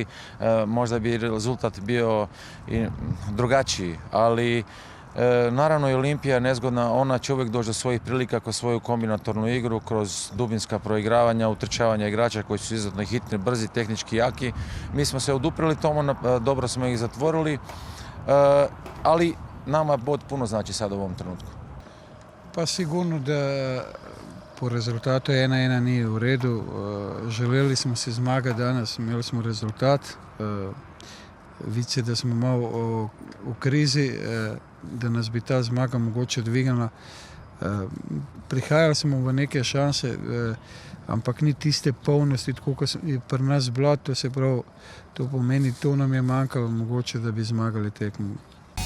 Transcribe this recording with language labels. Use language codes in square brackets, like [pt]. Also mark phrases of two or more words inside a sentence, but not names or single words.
[hr] Možda bi rezultat bio i drugačiji, ali naravno i Olimpija je nezgodna, ona će uvijek doći do svojih prilika kroz svoju kombinatornu igru, kroz dubinska proigravanja, utrčavanja igrača koji su izuzetno hitni, brzi, tehnički jaki. Mi smo se oduprili tomu, dobro smo ih zatvorili, ali nama bod puno znači sad u ovom trenutku. Pa sigurno da po rezultatu 1:1 nije u redu. [sl] Želeli smo se zmaga danas, imeli smo rezultat. Vidi se da smo malo v krizi, da nas bi ta zmaga mogoče dvignila. Prihajali smo v neke šanse, ampak ni tiste polnosti, tako kot je pri nas bilo, to se pravi, to pomeni, to nam je manjkalo mogoče, da bi zmagali tekmo.